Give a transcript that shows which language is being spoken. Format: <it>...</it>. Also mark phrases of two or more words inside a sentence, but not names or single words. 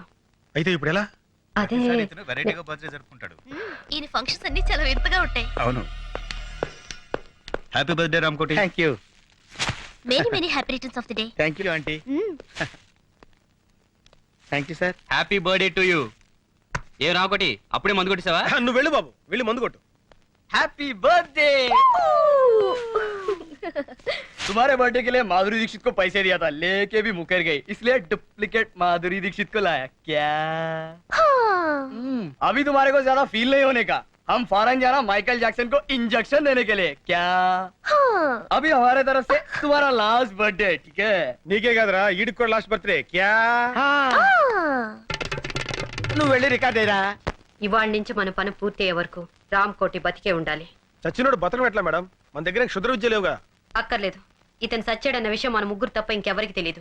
<te>అయితే ఇప్పుడు ఎలా? అదే వెరైటీగా బర్త్డే జరుపుకుంటాడు. ఈయన ఫంక్షన్స్ అన్ని చాలా వింతగా ఉంటాయి. అవును.</te> <en>happy birthday</en> <te>రామ్కోటి.</te> <en>thank you. many many happy returns of the day. thank you aunty. thank you sir. happy birthday to you.</en> <te>ఏ రామకోటి, అప్పుడే మందు కొట్టేసావా? నువ్వు వెళ్ళు బాబు, వెళ్ళి మందు కొట్టు.</te> <en>happy birthday.</en> <hi>तुम्हारे बर्थडे के लिए माधुरी दीक्षित को पैसे दिया था, लेके भी मुकर गई, इसलिए डुप्लीकेट माधुरी दीक्षित को लाया। क्या अभी तुम्हारे को ज्यादा फील नहीं होने का, हम फॉरेन जाना माइकल जैक्सन को इंजेक्शन देने के लिए। क्या अभी हमारे तरफ से तुम्हारा</hi> <en>last birthday,</en> <hi>ठीक है?</hi> <te>నీకే కదరా ఈడికి కూడా</te> <en>last birthday.</en> <te>క్యా నువ్వు వెళ్ళి రికార్డ్ అయ్యరా. ఇవాళ నుంచి మన పని పూర్తి అయ్యే వరకు రామ్కోటి బతికే ఉండాలి. చచ్చినోడు బతకం ఎట్లా మేడం? మన దగ్గర క్షుద్ర విద్య లేవుగా. అక్కర్లేదు, ఇతను సచ్చాడన్న విషయం మన ముగ్గురు తప్ప ఇంకెవరికి తెలియదు.</te>